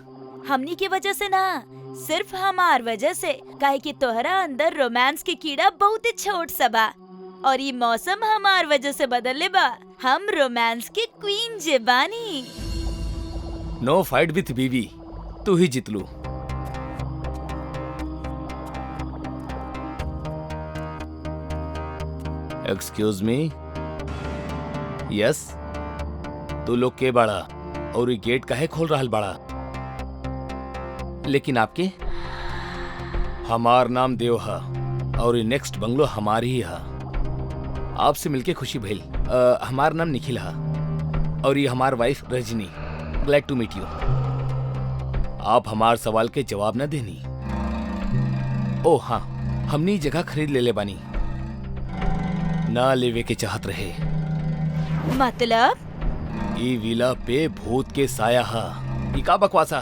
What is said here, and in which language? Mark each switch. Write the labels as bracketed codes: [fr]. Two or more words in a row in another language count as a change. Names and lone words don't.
[bho] हमनी की वजह से ना, सिर्फ हमार वजह से। काहे कि तोहरा अंदर रोमांस की कीड़ा बहुत ही छोट सा बा और ये मौसम हमार वजह से बदलले बा। हम रोमांस की क्वीन जे बानी। [en] No fight with [bho] बीवी, तू ही जितलू। [en] Excuse me. [bho] यस, तू लोग के बाड़ा और ये गेट काहे खोल रहल बाड़ा? लेकिन आपके? हमार नाम देव हा और ये [en] next bungalow [bho] हमारी ही हा। आपसे मिलके खुशी भइल। हमार नाम निखिल हा और ये हमार वाइफ रजनी। [en] Glad to meet you. [bho] आप हमार सवाल के जवाब न देनी। ओ हाँ, हमने जगह खरीद ले बानी। ना लेवे के चाहत रहे। मतलब? ई विला पे भूत के साया हा। ई का बकवासा?